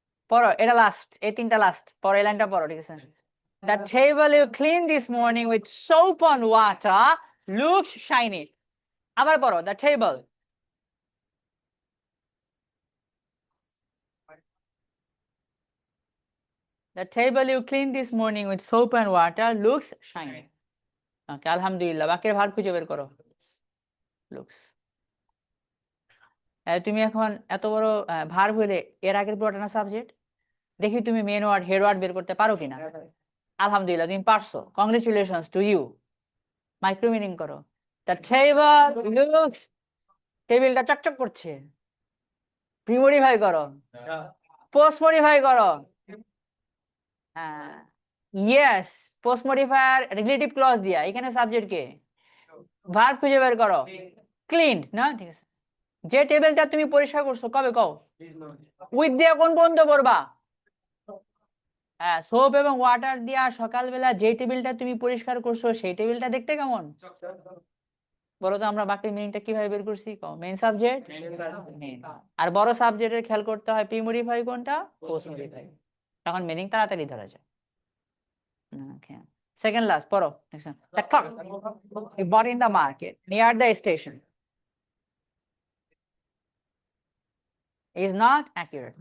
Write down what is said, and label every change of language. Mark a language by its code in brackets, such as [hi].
[bn] পড়ো, এটা লাস্ট, এই তিনটা লাস্ট, পড়ো এই লাইনটা পড়ো, ঠিক আছে। [en] The table you cleaned this morning with soap and water looks shiny. [bn] আবার পড়ো, [en] the table. The table you cleaned this morning with soap and water looks shiny. [bn] Okay, আলহামদুলিল্লাহ, বাকির ভার্ব খুঁজে বের করো। Looks. তুমি এখন এত বড় ভার্ব হইলে এর আগের পুরোটা না সাবজেক্ট, দেখি তুমি মেন ওয়ার্ড হেড ওয়ার্ড বের করতে পারো কিনা। আলহামদুলিল্লাহ, তুমি পারছো, [en] Congratulations to you. [bn] Micro meaning করো, [en] the table looks, [bn] টেবিলটা চকচক করছে। প্রি মডিফাই করো, পোস্ট মডিফাই করো। হ্যাঁ, yes, post modifier relative clause দিয়া, এখানে সাবজেক্ট কে? ভার্ব খুঁজে বের করো, ক্লিনড না, ঠিক আছে। যে টেবিলটা তুমি পরিষ্কার করছো কবে, কও। উইথ দিয়ে কোন পর্যন্ত পড়বা? হ্যাঁ, সোপ এবং ওয়াটার দিয়া সকালবেলা যে টেবিলটা তুমি পরিষ্কার করছো সেই টেবিলটা দেখতে কেমন? বলো তো, আমরা বাকি মিনিংটা কিভাবে বের করছি? Main subject, main. আর বড় সাবজেক্টের খেয়াল করতে হয় প্রি মডিফাই কোনটা, পোস্ট মডিফাই, তখন মিনিং তাড়াতাড়ি ধরা যায়। ওকে, সেকেন্ড লাস্ট পড়ো। [en] The clock you bought in the market near the station is not accurate.